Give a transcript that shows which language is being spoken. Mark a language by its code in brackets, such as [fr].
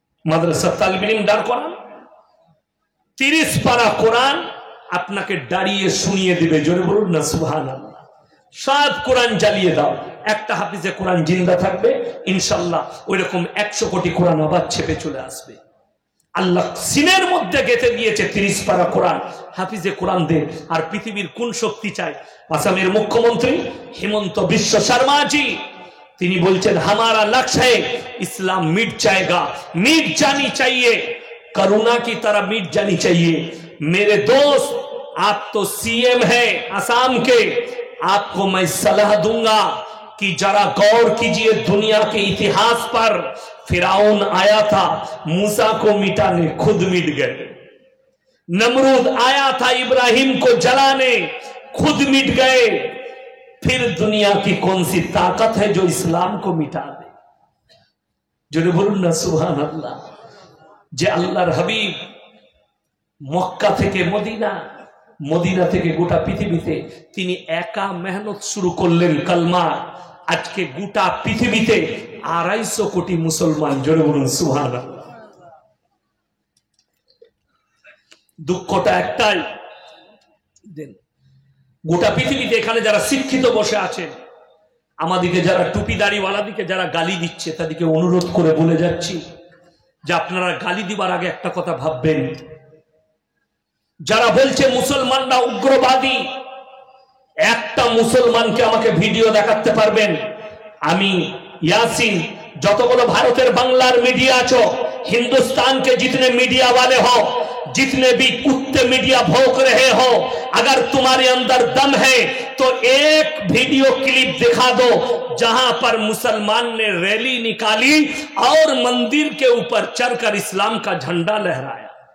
[bn] মাদ্রাসা তালিব ইলম দাঁড় করান, 30 পারা কোরআন আপনাকে দাঁড়িয়ে শুনিয়ে দিবে। জোরে বলুন না সুবহানাল্লাহ। সব কোরআন জ্বালিয়ে দাও, একটা হাফিজে কোরআন জিন্দা থাকবে ইনশাআল্লাহ, ওইরকম 100 কোটি কোরআন আবার ছেপে চলে আসবে। আল্লাহ সিনের মধ্যে গেঁথে দিয়েছে 30 পারা কোরআন, হাফিজে কোরআন দে। আর পৃথিবীর কোন শক্তি চায়? আসামের মুখ্যমন্ত্রী হিমন্ত বিশ্ব শর্মাজি তিনি বলছেন [hi] हमारा लक्ष्य है इस्लाम मिट जाएगा, मिट जानी चाहिए, करुणा की तरह मिट जानी चाहिए। मेरे दोस्त, आप तो सीएम है असम के, आपको मैं सलाह दूंगा कि जरा गौर कीजिए दुनिया के इतिहास पर। फिराउन आया था मूसा को मिटाने, खुद मिट गए। नमरूद आया था इब्राहिम को जलाने, खुद मिट गए। फिर दुनिया की कौन सी ताकत है जो इस्लाम को मिटा दे? [bn] जो बोलून ना सुभान अल्लाह। जे अल्लाहर हबीब मक्का থেকে মদিনা, মদিনা থেকে গোটা পৃথিবীতে তিনি একা মেহনত শুরু করলেন কালমা। আজকে গোটা পৃথিবীতে 250 কোটি মুসলমান। জোরে বলুন সুবহানাল্লাহ। দুঃখটা একটাই, গোটা পৃথিবীতে এখানে যারা শিক্ষিত বসে আছেন, আমাদেরকে যারা টুপি দাড়িওয়ালাদিকে যারা গালি দিচ্ছে, তাদেরকে অনুরোধ করে বলে যাচ্ছি যে আপনারা গালি দিবার আগে একটা কথা ভাববেন। যারা বলছে মুসলমানরা উগ্রবাদী, একটা মুসলমানকে আমাকে ভিডিও দেখাতে পারবেন? আমি [hi] यासीन, [bn] যতগুলো ভারতের বাংলার [hi] मीडिया [bn] আছো, [hi] हिंदुस्तान के जितने मीडिया वाले हो, जितने भी कुत्ते मीडिया भौंक रहे हो, अगर तुम्हारे अंदर दम है तो एक वीडियो क्लिप दिखा दो जहां पर मुसलमान ने रैली निकाली और मंदिर के ऊपर चढ़कर इस्लाम का झंडा लहराया।